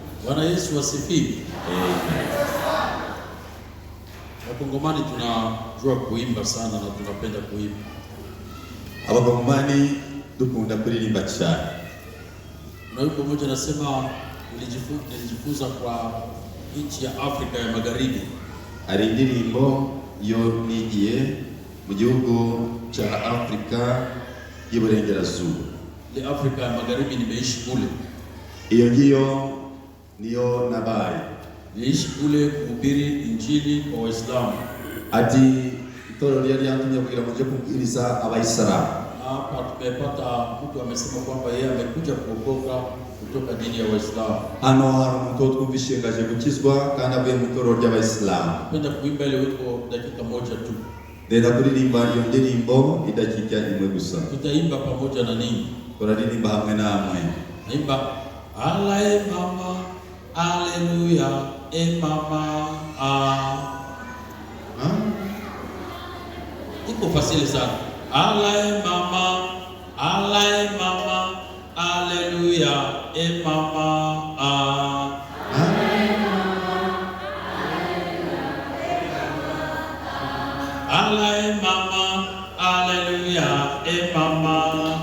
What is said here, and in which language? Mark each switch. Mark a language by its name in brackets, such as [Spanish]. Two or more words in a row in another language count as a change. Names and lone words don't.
[Swahili] Bwana Yesu asifiwe. Wakongomani tunajua kuimba sana na tunapenda kuimba. [Kinyarwanda] Abakongomani dukunda kuririmba cyane. [Swahili] Na yuko mmoja anasema nilijifunza kwa nchi ya Afrika ya Magharibi. [Kinyarwanda] Ari indirimbo yo nigiye mu gihugu cha Afrika y'Iburengerazuba. [Swahili] Ile Afrika ya Magharibi nimeishi kule. [Kinyarwanda] Iyo ngiyo niyo nabaye. [Swahili] Niliishi kule kuhubiri injili kwa Waislamu. [Kinyarwanda] Ati itorero ryari yantumye kugira ngo nje kubwiriza Abayisilamu. [Swahili] Hapa tumepata mtu amesema kwamba yeye amekuja kuokoka kutoka dini ya Waislamu. [Kinyarwanda] Hano hari umuntu twumvishingaje gukizwa kandi avuye mu itorero ry'Abayisilamu. [Swahili] Napenda kuimba ile wimbo dakika moja tu. [Kinyarwanda] Ndenda kuririmba iyo ndirimbo idakika imwe gusa. [Swahili] Tutaimba pamoja na ninyi. [Kinyarwanda] Turaririmba hamwe namwe. [Swahili] Naimba Alae mama, Haleluya, mama. Iko fasili sana. Alae mama, Haleluya, mama. Alae mama, Haleluya, mama.